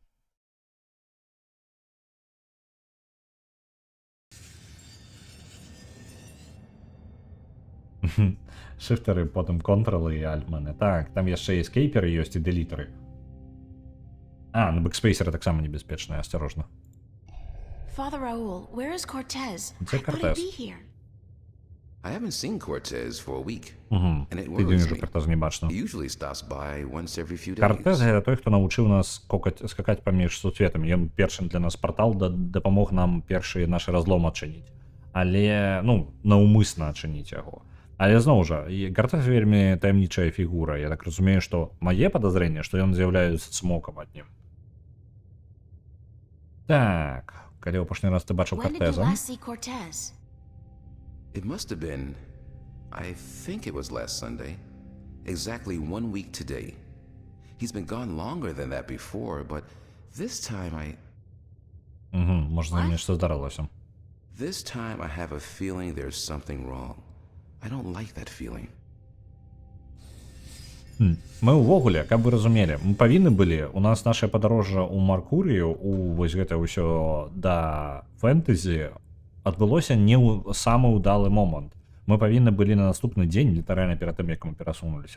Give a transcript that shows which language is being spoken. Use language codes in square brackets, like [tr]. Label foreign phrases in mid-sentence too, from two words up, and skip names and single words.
[be] Шыфтары, потым контролы і альтманы. Так, там яшчэ і эскейперы ёсць і дэлітары. На бэкспейсеры таксама небяспечныя, асцярожна. [en] Father Raoul, where is Cortez? [be] Це [en] I thought he'd [be] Кортес. [en] be here. I haven't seen Cortez for a week, Угу. and it [be] Тыдзень [en] worries [be] уже [en] me. [be] Кортеза не бачно. [en] He usually stops by once every few [be] Кортез [en] days. [be] гэта той, хто навучыў нас скакаць паміж сусветамі. Ён першым для нас партал дапамог нам першы наш разлом адчыніць. Але, ну, наўмысна адчыніць яго. Але зноў жа, Кортез вельмі таямнічая фігура. Я так разумею, што мае падазрэнне, што ён з'яўляецца цмокам ад ним. Так, калі апошні раз ты бачыў [en] When did you [be] Кортеза? [en] last see Cortez? It must have been, I think it was last Sunday, exactly 1 week today. He's been gone longer than that before, but this time [be] Можа, з ним нешта здарылася. [en] This time I have a feeling there's something wrong. I don't like that feeling. [be] Мы ўвогуле, каб вы разумелі, мы павінны былі, у нас наше падарожжа ў Маркурыю, у вось гэта ўсё да фэнтэзі адбылося не ў самы ўдалы момант. Мы павінны былі на наступны дзень, літаральна перад тым, як мы перасунуліся.